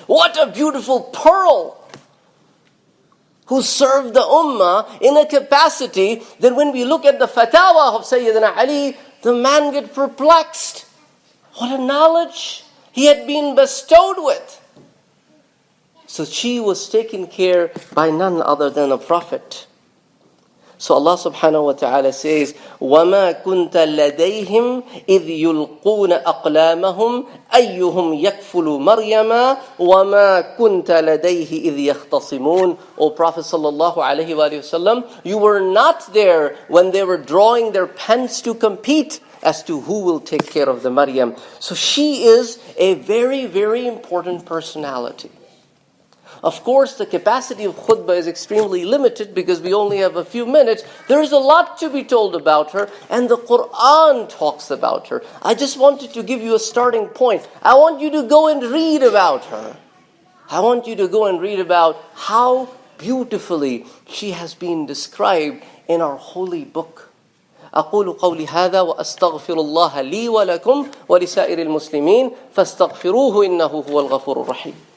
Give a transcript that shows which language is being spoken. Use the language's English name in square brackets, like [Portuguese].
[English] What a beautiful pearl! Who served the ummah in a capacity that when we look at the fatawa of Sayyidina Ali, the man gets perplexed. What a knowledge he had been bestowed with. So she was taken care by none other than a prophet. So Allah subhanahu wa ta'ala says, [Arabic] وَمَا كُنْتَ لَدَيْهِمْ إِذْ يُلْقُونَ أَقْلَامَهُمْ أَيُّهُمْ يَكْفُلُ مَرْيَمَا وَمَا كُنْتَ لَدَيْهِ إِذْ يَخْتَصِمُونَ. [English] O Prophet sallallahu alayhi wa sallam, you were not there when they were drawing their pens to compete as to who will take care of the Maryam. So she is a very, very important personality. Of course, the capacity of khutbah is extremely limited because we only have a few minutes. There is a lot to be told about her, and the Quran talks about her. I just wanted to give you a starting point. I want you to go and read about her. I want you to go and read about how beautifully she has been described in our holy book. [Arabic] أقول قولي هذا وأستغفر الله لي ولكم ولسائر المسلمين فاستغفروه إنه هو الغفور الرحيم.